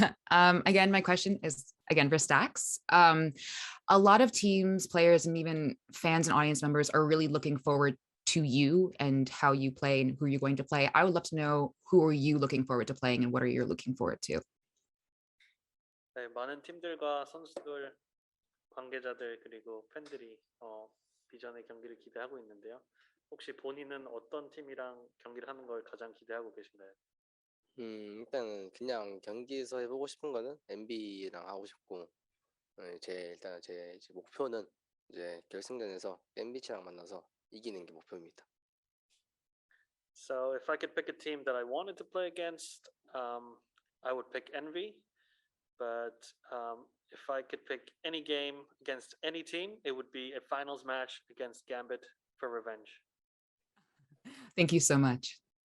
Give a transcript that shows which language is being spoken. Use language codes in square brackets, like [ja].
[en] Again, my question is again for Stax. A lot of teams, players, and even fans and audience members are really looking forward to you and how you play and who you're going to play. I would love to know who are you looking forward to playing and what are you looking forward to? [ko] 네, 많은 팀들과 선수들, 관계자들 그리고 팬들이 비전의 경기를 기대하고 있는데요. 혹시 본인은 어떤 팀이랑 경기를 하는 걸 가장 기대하고 계신가요? 일단은 그냥 경기에서 해보고 싶은 거는 MB랑 하고 싶고, 일단 제 목표는 이제 결승전에서 MB치랑 만나서 이기는 게 목표입니다. [en] So if I could pick a team that I wanted to play against, I would pick Envy. But if I could pick any game against any team, it would be a finals match against Gambit for revenge. Thank you so much.